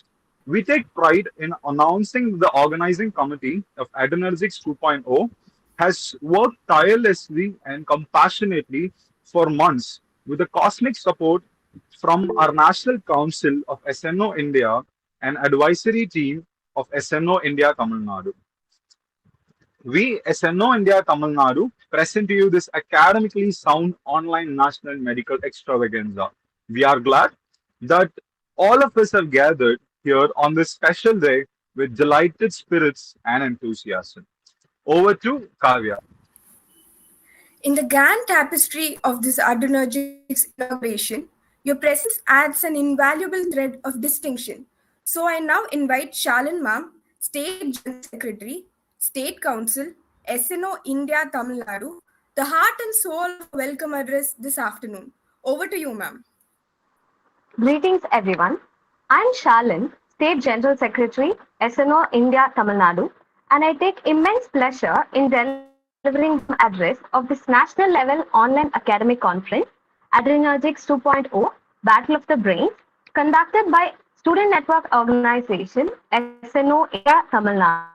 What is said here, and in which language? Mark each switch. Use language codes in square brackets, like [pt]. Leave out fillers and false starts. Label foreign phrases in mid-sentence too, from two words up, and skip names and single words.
[en] We take pride in announcing the organizing committee of Adrenergix 2.0 has worked tirelessly and compassionately for months with the cosmic support from our National Council of SNO India and advisory team of SNO India Tamil Nadu. We, SNO India Tamil Nadu, present to you this academically sound online national medical extravaganza. We are glad that all of us have gathered here on this special day with delighted spirits and enthusiasm. Over to Kavya. In the grand tapestry of this Adrenergix inauguration, your presence adds an invaluable thread of distinction. So I now invite Shalan Ma'am, State General Secretary, State Council, SNO India Tamil Nadu, the heart and soul of welcome address this afternoon. Over to you, ma'am. Greetings, everyone. I'm Shalin, State General Secretary, SNO India Tamil Nadu, and I take immense pleasure in delivering the address of this national level online academic conference, Adrenergix 2.0 Battle of the Brains, conducted by Student Network Organization, SNO India Tamil Nadu.